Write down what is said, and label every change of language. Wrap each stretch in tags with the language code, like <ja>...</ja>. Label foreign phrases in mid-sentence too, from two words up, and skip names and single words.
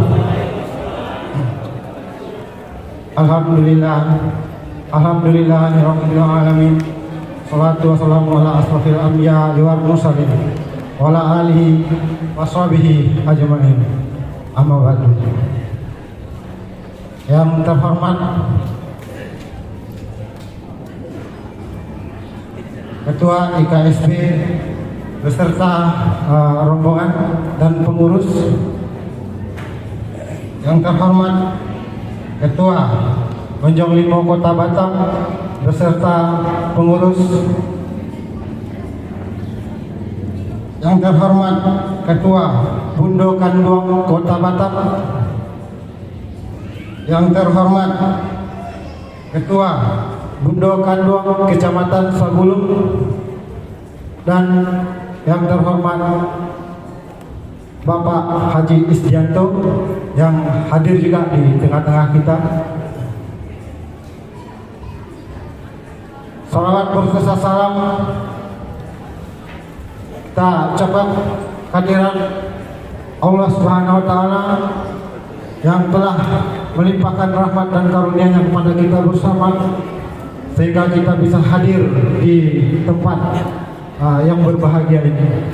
<ar>الحمد لله رب العالمين. الصلاة والسلام على أشرف الأنبياء والمرسلين وعلى آله وصحبه أجمعين. أما بعد.</ar> <id>Yang terhormat Ketua IKSB beserta rombongan dan pengurus, yang terhormat Ketua Gonjong Limo Kota Batam beserta pengurus, yang terhormat Ketua Bundo Kanduang Kota Batam, yang terhormat Ketua Bundo Kanduang Kecamatan Sagulung, dan yang terhormat Bapak Haji Isdianto yang hadir juga di tengah-tengah kita. Salawat berserta salam kita ucapkan kehadiran Allah</id> <ar>سبحانه وتعالى</ar> <id>yang telah melimpahkan rahmat dan karunia-Nya kepada kita bersama, sehingga kita bisa hadir di tempat yang berbahagia ini.</id>